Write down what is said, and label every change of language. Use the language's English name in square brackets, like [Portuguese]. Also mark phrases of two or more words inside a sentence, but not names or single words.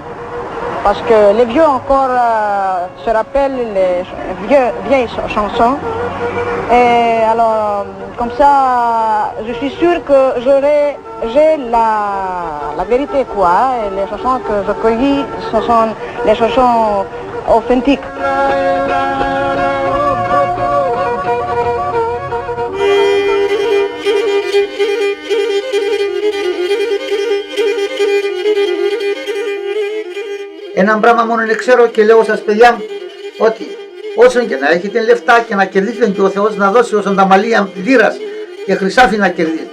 [French] Parce que les vieux encore se rappellent les vieilles chansons. Et alors, comme ça, je suis sûre que j'ai la vérité quoi. Et les chansons que je cueillis, ce sont les chansons authentiques. [Greek] Ένα πράγμα μόνο είναι ξέρω και λέω σας παιδιά μου ότι όσο και να έχετε λεφτά και να κερδίσετε και ο Θεός να δώσει όσον τα μαλλία λίρας και χρυσάφι να κερδίσετε.